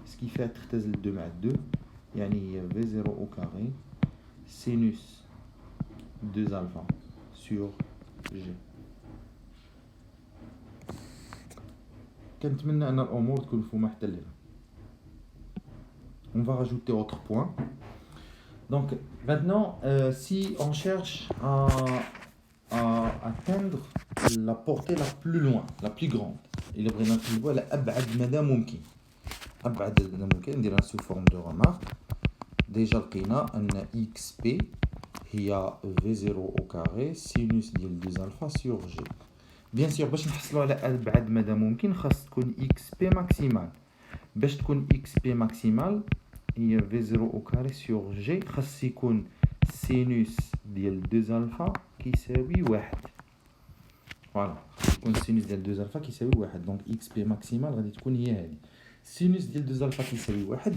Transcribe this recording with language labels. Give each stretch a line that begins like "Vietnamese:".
Arabic: سكيفي تختزل 2 مع 2 يعني هي في 0 او كاري سينوس 2 الفا سور جي. كنتمنى ان الامور تكون مفهومه حتى لهنا.
French: On va rajouter autre point. Donc maintenant, si on cherche à atteindre la portée la plus loin, la plus grande, il est vraiment
Arabic: نقلبوا على أبعد مدى ممكن. أبعد مدى ممكن نديرها sous forme de remarque.
French: déjà لقينا أن XP هي V0 au carré sinus ديال 2 alpha sur G.
Arabic: bien sûr باش نحصلوا على أبعد مدى ممكن خاص تكون XP maximal. باش تكون XP maximal هي V0 au carré sur G خاص يكون سينوس ديال 2 alpha كيساوي 1. فوالا يكون سينوس ديال 2 الفا كيساوي 1. دونك اكس بي ماكسيمال غادي تكون هي هذه سينوس ديال 2 الفا كيساوي 1.